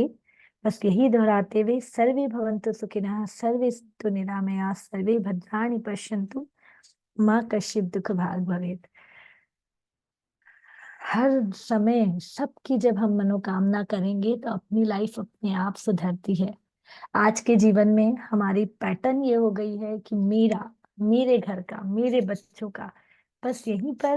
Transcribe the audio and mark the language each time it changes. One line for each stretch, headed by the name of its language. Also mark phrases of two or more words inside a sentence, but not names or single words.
Hindi: बस यही दोहराते हुए
Sanskrit: सर्वे भवन्तु सुखिनः सर्वे सन्तु निरामयाः सर्वे भद्राणि पश्यन्तु माँ कश्चित् दुख भाग भवेत्।
Hindi: हर समय सबकी जब हम मनोकामना करेंगे तो अपनी लाइफ अपने आप सुधरती है। आज के जीवन में हमारी पैटर्न ये हो गई है कि मेरा, मेरे घर का, मेरे बच्चों का, बस यहीं पर।